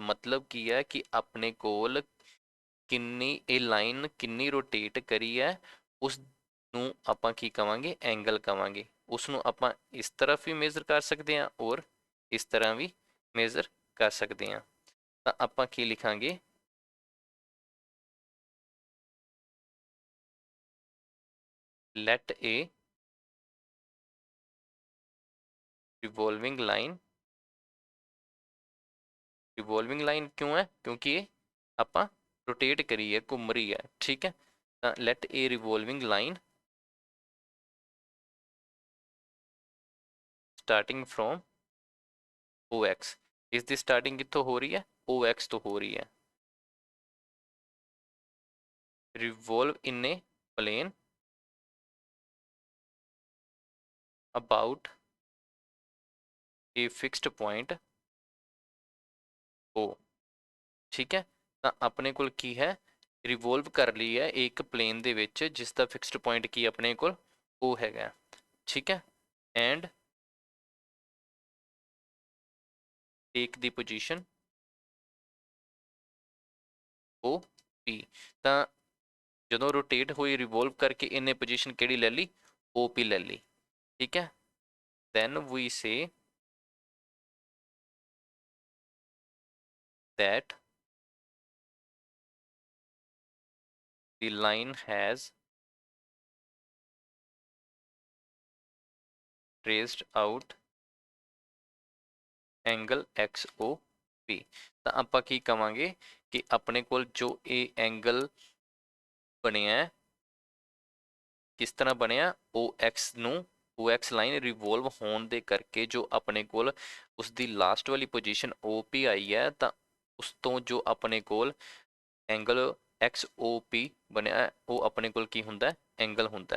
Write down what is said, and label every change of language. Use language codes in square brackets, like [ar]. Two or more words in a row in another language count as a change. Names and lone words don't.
[pa] ਮਤਲਬ ਕੀ ਹੈ ਕਿ ਆਪਣੇ ਕੋਲ ਕਿੰਨੀ ਇਹ ਲਾਈਨ ਕਿੰਨੀ ਰੋਟੇਟ ਕਰੀ ਹੈ ਉਸ ਨੂੰ ਆਪਾਂ ਕੀ ਕਵਾਂਗੇ, ਐਂਗਲ ਕਵਾਂਗੇ। ਉਸ ਨੂੰ ਆਪਾਂ ਇਸ ਤਰ੍ਹਾਂ ਵੀ ਮੇਜ਼ਰ ਕਰ ਸਕਦੇ ਹਾਂ ਔਰ ਇਸ ਤਰ੍ਹਾਂ ਵੀ ਮੇਜ਼ਰ ਕਰ ਸਕਦੇ ਹਾਂ। ਤਾਂ ਆਪਾਂ ਕੀ ਲਿਖਾਂਗੇ, [en] let a revolving line [pa] ਕਿਉਂ ਹੈ, ਕਿਉਂਕਿ ਇਹ ਆਪਾਂ ਰੋਟੇਟ ਕਰੀ ਹੈ, ਘੁੰਮ ਰਹੀ ਹੈ, ਠੀਕ ਹੈ। [en] ਤਾਂ let a revolving line starting from OX, [pa] ਇਸ ਦੀ ਸਟਾਰਟਿੰਗ ਕਿੱਥੋਂ ਹੋ ਰਹੀ ਹੈ, OX ਤੋਂ ਹੋ ਰਹੀ ਹੈ। [en] revolve in a plane about a fixed point O. [hi] ठीक है, [pa] ਤਾਂ ਆਪਣੇ ਕੋਲ ਕੀ ਹੈ, ਰਿਵੋਲਵ ਕਰ ਲਈ ਹੈ ਇੱਕ ਪਲੇਨ ਦੇ ਵਿੱਚ ਜਿਸ ਦਾ ਫਿਕਸਡ ਪੁਆਇੰਟ ਕੀ ਆਪਣੇ ਕੋਲ ਉਹ ਹੈਗਾ। ਠੀਕ ਹੈ, [en] and take the position O P. [pa] ਤਾਂ ਜਦੋਂ ਰੋਟੇਟ ਹੋਈ ਰਿਵੋਲਵ ਕਰਕੇ ਇਹਨੇ ਪੋਜੀਸ਼ਨ ਕਿਹੜੀ ਲੈ ਲਈ, ਉਹ ਪੀ ਲੈ ਲਈ। ਠੀਕ ਹੈ, [en] then we say that the line has traced out एंगल XOP। [pa] ਤਾਂ ਆਪਾਂ ਕੀ ਕਵਾਂਗੇ ਕਿ ਆਪਣੇ ਕੋਲ ਜੋ ਇਹ ਐਂਗਲ ਬਣਿਆ ਕਿਸ ਤਰ੍ਹਾਂ ਬਣਿਆ, OX ਨੂੰ OX ਲਾਈਨ ਰਿਵੋਲਵ ਹੋਣ ਦੇ ਕਰਕੇ ਜੋ ਆਪਣੇ ਕੋਲ ਉਸ ਦੀ ਲਾਸਟ ਵਾਲੀ ਪੋਜੀਸ਼ਨ OP ਆਈ ਹੈ, ਤਾਂ ਉਸ ਤੋਂ ਜੋ ਆਪਣੇ ਕੋਲ ਐਂਗਲ XOP ਬਣਿਆ ਉਹ ਆਪਣੇ ਕੋਲ ਕੀ ਹੁੰਦਾ, ਐਂਗਲ ਹੁੰਦਾ।